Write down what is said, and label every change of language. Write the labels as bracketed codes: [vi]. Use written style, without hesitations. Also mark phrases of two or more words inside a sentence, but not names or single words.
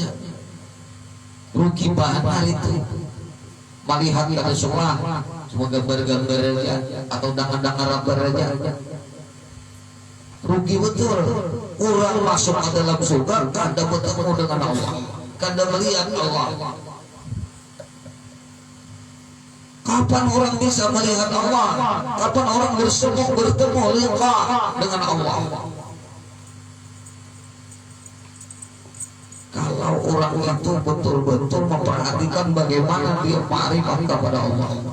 [id] Rugi banget itu melihat ada suah cuma gambar-gambar aja atau dangan-dangan aja. Rugi betul. Orang masuk ke dalam surga kada bertemu dengan Allah, kada melihat Allah. Kapan orang bisa melihat Allah? Kapan orang bertemu liqa dengan Allah? Kalau orang itu betul-betul memperhatikan bagaimana dia ma'rifat kepada Allah.